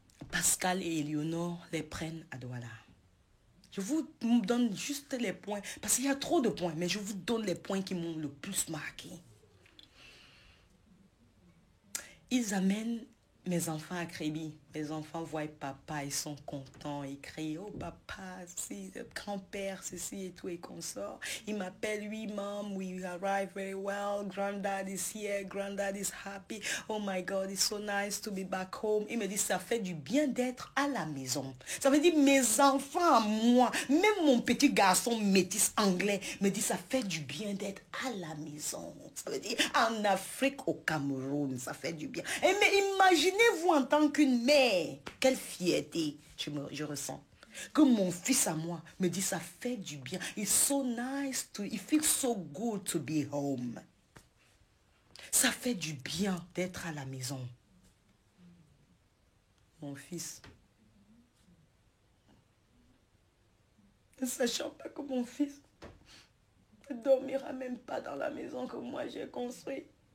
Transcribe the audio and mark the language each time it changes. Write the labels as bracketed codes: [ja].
[fr] Pascal et Éléonore les prennent à Douala. Je vous donne juste les points, parce qu'il y a trop de points, mais je vous donne les points qui m'ont le plus marqué. Ils amènent mes enfants à Créby. Mes enfants voient papa, ils sont contents, ils crient, oh papa, si, grand-père, ceci et tout, et qu'on sort. Il m'appelle, oui, [en] mom, we arrive very well, granddad is here, granddad is happy, oh my God, it's so nice to be back home. [fr] Il me dit, ça fait du bien d'être à la maison. Ça veut dire, mes enfants à moi, même mon petit garçon métis anglais, me dit, ça fait du bien d'être à la maison. Ça veut dire, en Afrique, au Cameroun, ça fait du bien. Et mais imaginez-vous en tant qu'une mère, quelle fierté je ressens. Que mon fils à moi me dit ça fait du bien. [en] It's so nice it feels so good to be home. [fr] Ça fait du bien d'être à la maison. Mon fils. Ne sachant pas que mon fils ne dormira même pas dans la maison que moi j'ai construite.